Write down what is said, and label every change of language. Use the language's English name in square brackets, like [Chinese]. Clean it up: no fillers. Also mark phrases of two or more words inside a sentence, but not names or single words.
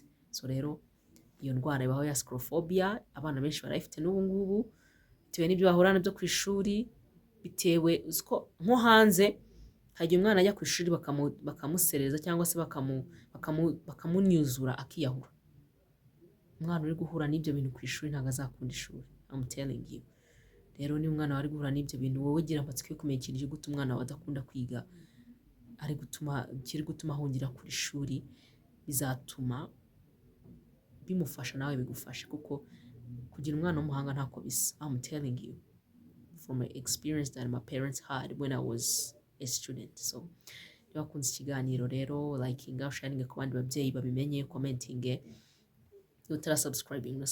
[Kinyarwanda] So rero iyo ndwara ibaho ya sclerophobia, abana benshi barayifite n'ubu ngubu, bitewe n'ibyo bahura nabyo ku ishuri, bitewe nko hanze hagiye umwana ajya ku ishuri bakamusereza cyangwa se bakamunyuzura akiyahura. Umwana uri guhura n'ibyo bintu ku ishuri ntabwo azakunda ishuri, [English] I'm telling you. [Kinyarwanda] Rero niba umwana wari guhura n'ibyo bintu, wowe gira amatsiko yo kumenya ikintu gutuma umwana wawe adakunda kwiga, kiri gutuma ahungira ku ishuri, bizatuma bimufasha nawe bigufashe, kuko kugira umwana w'umuhanga ntako bisa. [English] I'm telling you from my experience that my parents had when I was a student. [Kinyarwanda] So niba wakunze ikiganiro rero, likinga, sharinga ku bandi babyeyi babimenye, commentinge, utara subscribing